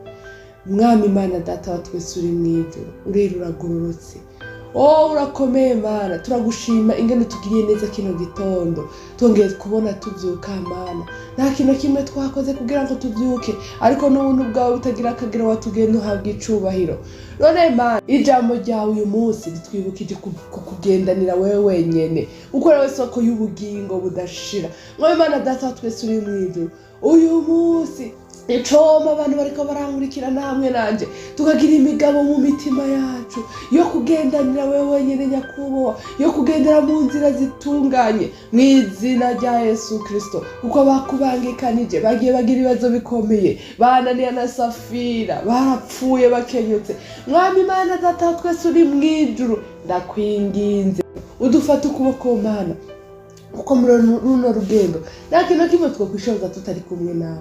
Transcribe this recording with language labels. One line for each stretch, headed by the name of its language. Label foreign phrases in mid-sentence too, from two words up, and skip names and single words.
Rundi: Mwami Imana data wa twese uri mwijuru, urera uragororotse, urakomeye Mana. Turagushima ingene tugiriye neza kino gitondo, twongeye kubona tuvyuka Mana. Nta kintu kimwe twakoze kugira ngo tuvyuke, ariko n'ubuntu bwawe butagira akagero watugenda uhabwa icubahiro. None Mana, ijambo ryawe uyu munsi ritwibukije kukugendanira wewe wenyene, uko ari we soko y'ubugingo budashira. Mwami Imana data wa twese uri mwijuru, uyu munsi icoma abantu bariko barankurikirana hamwe nanje, tukagira imigabo mu mitima yacu yo kugendanira wewe wenyene nyakubahwa, yo kugendera mu nzira zitunganye mw'izina rya Yesu Kristo. Kuko bakubangikanije bagiye bagira ibibazo bikomeye, bananiye na Safira barapfuye bakenyutse. Mwami Imana data wa twese uri mwijuru, ndakwinginze udufate ukuboko Mana, kuko muri runo rugendo nta kintu kimwe twakwishoboza tutari kumwe nawe.